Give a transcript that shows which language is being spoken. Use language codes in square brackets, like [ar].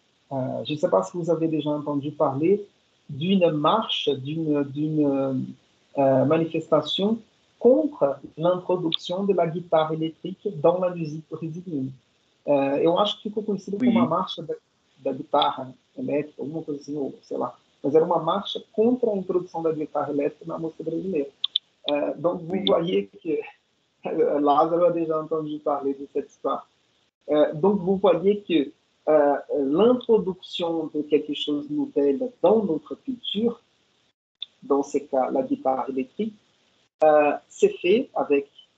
[fr] je ne sais pas si vous avez déjà entendu parler d'une marche, d'une manifestation contre l'introduction de la guitare électrique dans la musique brésilienne. [pt] Eu acho que ficou conhecido como a marcha da guitarra elétrica, alguma coisa assim, ou sei lá. Mas era uma marcha contra a introdução da guitarra elétrica na música brasileira. [fr] Donc, vous voyez que Lázaro a déjà entendu parler de cette histoire. Donc, vous voyez que l'introduction de quelque chose de nouvel dans notre culture, dans ce cas la guitare électrique, c'est fait avec